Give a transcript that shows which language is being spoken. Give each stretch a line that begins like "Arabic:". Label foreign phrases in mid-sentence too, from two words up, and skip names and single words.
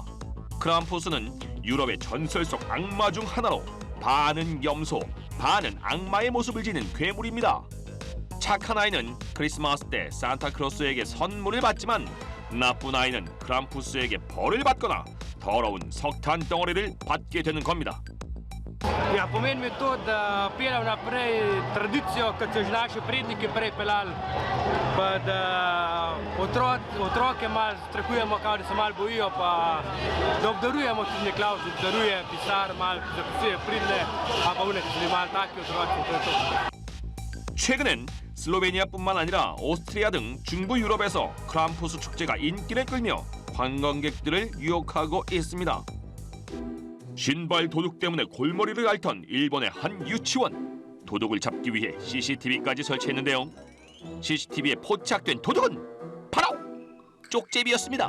Korean: 크람푸스는 유럽의 전설 속 악마 중 하나로 반은 염소, 반은 악마의 모습을 지닌 괴물입니다. 착한 아이는 크리스마스 때 산타클로스에게 선물을 받지만 나쁜 아이는 크람푸스에게 벌을 받거나 더러운 석탄 덩어리를 받게 되는 겁니다.
Slovenian: Ja, pomeni mi to, da peljem naprej tradicijo, kot so že naši predniki prej peljali, pa da otroke malo strahujemo, kao da se malo bojijo, pa da obdarujemo tudi Niklavž, obdaruje pisar, malo zapisuje pridne, a pa une, ki so malo taki otroci, to je to.
Korean: 최근엔 슬로베니아뿐만 아니라 오스트리아 등 중부 유럽에서 크람푸스 축제가 인기를 끌며 관광객들을 유혹하고 있습니다. 신발 도둑 때문에 골머리를 앓던 일본의 한 유치원. 도둑을 잡기 위해 CCTV까지 설치했는데요. CCTV에 포착된 도둑은 바로 쪽제비였습니다.